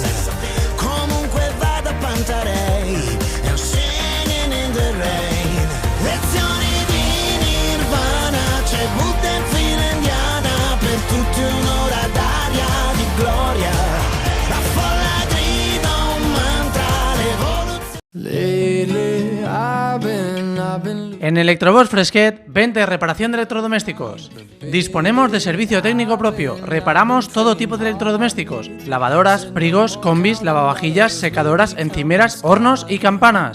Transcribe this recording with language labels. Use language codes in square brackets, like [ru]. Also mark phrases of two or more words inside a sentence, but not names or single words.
[it] Comunque vada Pantarei [en] and singing in the rain. [it] Lezioni di Nirvana, c'è Buddha in fila indiana, per tutti un'ora d'aria di gloria. La folla grida un mantra, l'evoluzione. [es] En Electrobox Fresquet, venta y reparación de electrodomésticos. Disponemos de servicio técnico propio. Reparamos todo tipo de electrodomésticos: lavadoras, frigos, combis, lavavajillas, secadoras, encimeras, hornos y campanas.